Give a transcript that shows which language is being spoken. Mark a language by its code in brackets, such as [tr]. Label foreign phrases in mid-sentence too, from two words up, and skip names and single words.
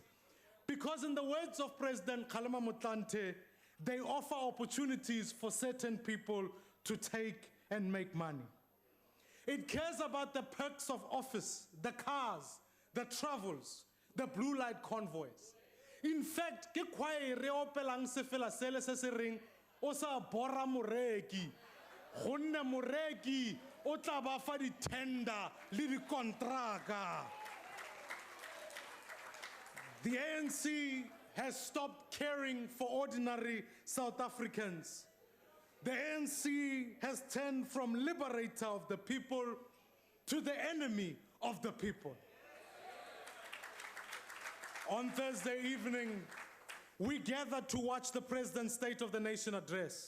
[en] Because in the words of President Kgalema Motlanthe, they offer opportunities for certain people to take and make money. It cares about the perks of office, the cars, the travels, the blue light convoys. In fact, [tn] ke kwa e re opelang sefela sele se se reng o sa bora moreki gonne moreki o tla ba fa di tender le di kontraka. [en] The ANC has stopped caring for ordinary South Africans. The ANC has turned from liberator of the people to the enemy of the people. On Thursday evening, we gathered to watch the President's State of the Nation address.